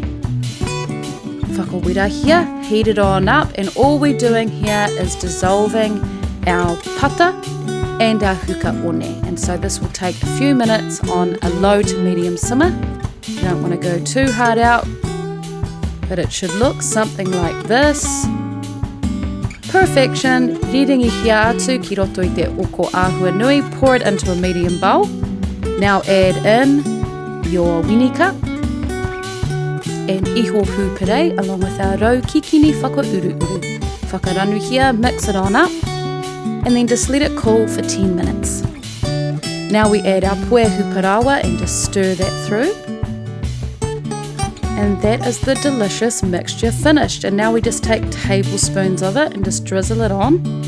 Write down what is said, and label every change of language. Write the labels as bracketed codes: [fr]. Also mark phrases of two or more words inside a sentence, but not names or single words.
[mi] Whakawira here, [en] heat it on up, and all we're doing here is dissolving our pata and our huka one. And so this will take a few minutes on a low to medium simmer. You don't want to go too hard out, but it should look something like this. Perfection, [mi] riringi hia atu ki roto I te oko āhua nui, [en] pour it into a medium bowl. Now add in your winika and [mi] iho pūpere [en] along with our [mi] rau kikini whakauru. Whakaranu here, [en] mix it on up and then just let it cool for 10 minutes. Now we add our [mi] pue huparawa [en] and just stir that through. And that is the delicious mixture finished. And now we just take tablespoons of it and just drizzle it on.